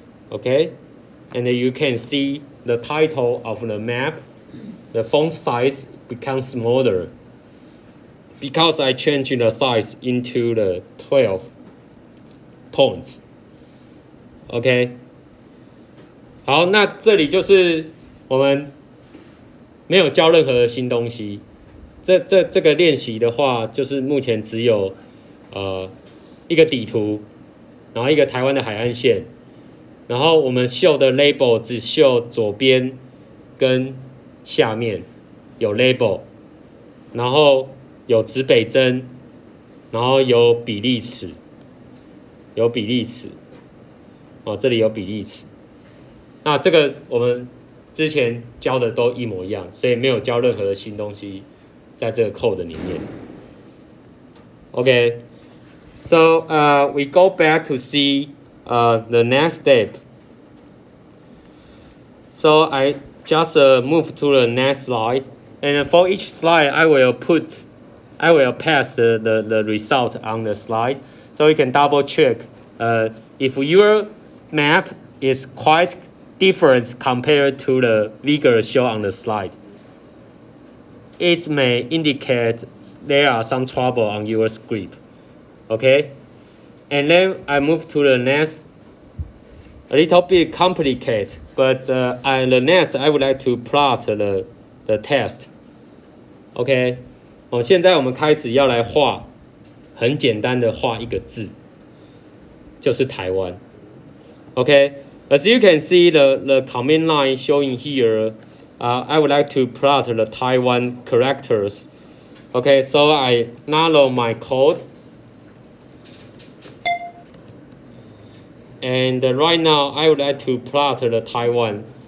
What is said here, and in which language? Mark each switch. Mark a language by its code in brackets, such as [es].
[en] Okay, and you can see the title of the map, the font size becomes smaller because I changed the size into the 12 points. [zh] OK， 好，那这里就是我们没有教任何的新东西。这个练习的话，就是目前只有一个底图，然后一个台湾的海岸线，然后我们秀的 label 只秀左边跟下面有 label， 然后有指北针，然后有比例尺，哦，这里有比例尺。那这个我们之前教的都一模一样，所以没有教任何的新东西在这个 code 里面。 [en] Okay, so we go back to see the next step. So I just move to the next slide, and for each slide I will pass the result on the slide, so you can double check if your map is quite different compared to the figure shown on the slide. It may indicate there are some trouble on your script. Okay, and then I move to the next, a little bit complicated, but the next I would like to plot the test. [zh] OK, 现在我们开始要来画，很简单的画一个字，就是台湾。 [en] OK, as you can see the command line showing here, I would like to plot the Taiwan characters. Okay, so I narrow my code. And right now, I would like to plot the Taiwan.